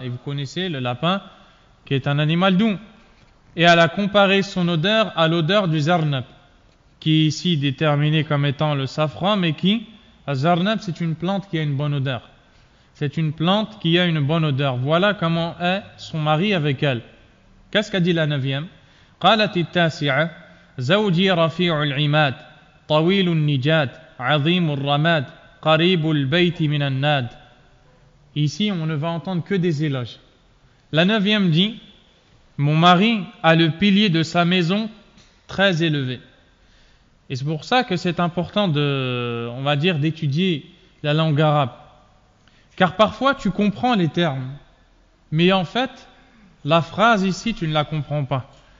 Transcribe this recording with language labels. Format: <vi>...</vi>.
<fr>Et vous connaissez le lapin qui est un animal doux. Et elle a comparé son odeur à l'odeur du zarnab, qui est ici déterminé comme étant le safran, mais le zarnab, c'est une plante qui a une bonne odeur. C'est une plante qui a une bonne odeur. Voilà comment est son mari avec elle. Qu'est-ce qu'a dit la 9e?</fr> <ar>قالت التاسعة زوجي رفيع العماد طويل النجاد عظيم الرماد قريب البيت من الناد.</ar> <fr>Ici, on ne va entendre que des éloges. La 9e dit: mon mari a le pilier de sa maison très élevé. Et c'est pour ça que c'est important d'étudier la langue arabe. Car parfois tu comprends les termes, mais en fait, la phrase ici, tu ne la comprends pas.</fr>